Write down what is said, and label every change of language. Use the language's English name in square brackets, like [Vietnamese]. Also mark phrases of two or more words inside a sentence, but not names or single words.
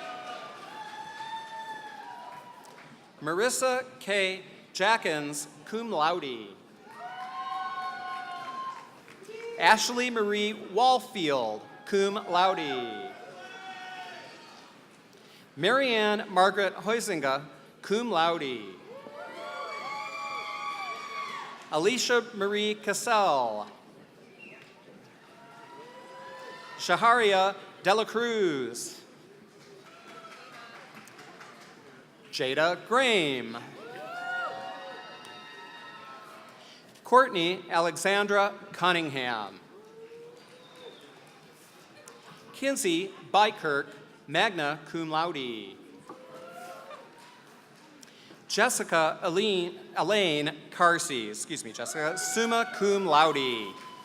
[English] Marissa K. Jackins, [Latin] cum laude. [English] Ashley Marie Wallfield, [Latin] cum laude. [English] Marianne Margaret Huizinga, [Latin] cum laude. [English] Alicia Marie Cassell. Shaharia Dela Cruz. Jada Graham. Courtney Alexandra Cunningham. Kinsey Bykirk, [Latin] magna cum laude. [English] Jessica Elaine Carsey, Jessica, [Latin] summa cum laude.